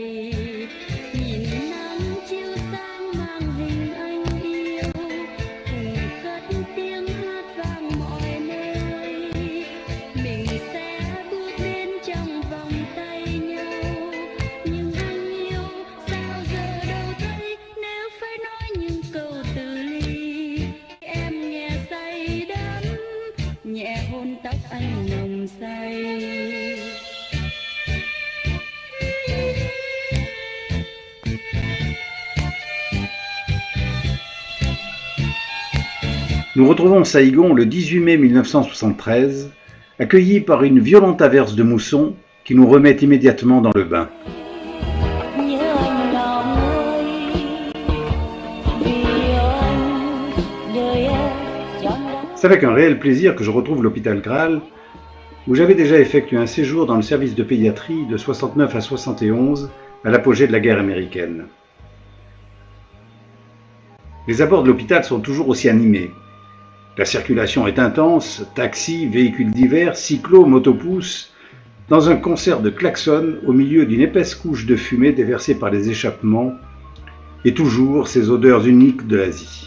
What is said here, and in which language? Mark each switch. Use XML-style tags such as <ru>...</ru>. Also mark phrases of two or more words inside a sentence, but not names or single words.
<vi>Nhìn nắng chiếu sáng mang hình anh yêu, cùng cất tiếng hát vang mọi nơi, mình sẽ bước đến trong vòng tay nhau. Nhưng anh yêu sao giờ đâu thấy, nếu phải nói những câu từ ly em nghe say đắm, nhẹ hôn tóc anh nồng say.</vi> <fr>Nous retrouvons Saigon le 18 mai 1973, accueillis par une violente averse de mousson qui nous remet immédiatement dans le bain.</fr> <vi>Nhớ anh lòng ơi, vì anh đời em chẳng đáng.</vi> <fr>C'est avec un réel plaisir que je retrouve l'hôpital Graal, où j'avais déjà effectué un séjour dans le service de pédiatrie de 69 à 71, à l'apogée de la guerre américaine. Les abords de l'hôpital sont toujours aussi animés. La circulation est intense, taxis, véhicules divers, cyclos, motopousses, dans un concert de klaxons au milieu d'une épaisse couche de fumée déversée par les échappements, et toujours ces odeurs uniques de l'Asie.</fr>